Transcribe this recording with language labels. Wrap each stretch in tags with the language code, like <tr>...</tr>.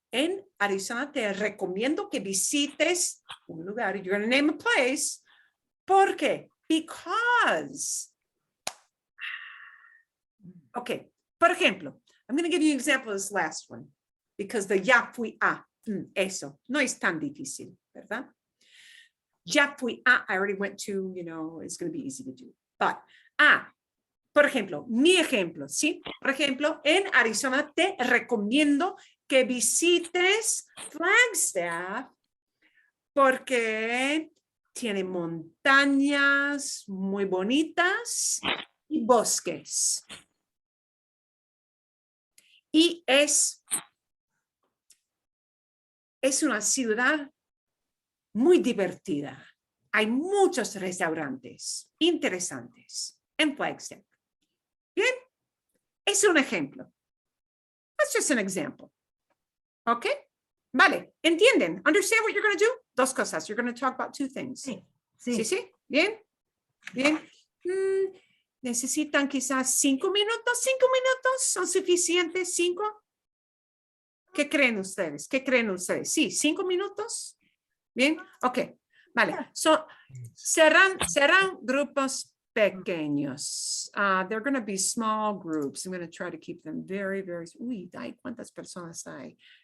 <es>En Arizona, te recomiendo que visites un lugar.</es> <en>You're going to name a place.</en> <es>¿Por qué?</es> <en>Because. Okay.</en> <es>Por ejemplo,</es> <en>I'm going to give you an example of this last one. Because the</en> <es>ya fui a, eso, no es tan difícil, ¿verdad? Ya fui a,</es> <en>I already went to, it's going to be easy to do. But,</en> <es>por ejemplo, mi ejemplo, ¿sí? Por ejemplo, en Arizona te recomiendo que visites Flagstaff porque tiene montañas muy bonitas y bosques. Y es una ciudad muy divertida. Hay muchos restaurantes interesantes en Flagstaff. Bien, es un ejemplo.</es> <en>That's just an example. Okay?</en> <es>Vale, ¿entienden?</es> <en>Understand what you're going to do?</en> <es>Dos cosas.</es> <en>You're going to talk about two things.</en> <es>Sí. ¿Sí? Bien, bien. ¿Necesitan quizás 5 minutos? 5 minutos son suficientes. 5. ¿Qué creen ustedes? Sí, 5 minutos. Bien, ok. Vale. Serán grupos pequeños.</es> <en>They're going to be small groups. I'm going to try to keep them very, very.</en> <es>Uy, ¿cuántas personas hay?</es>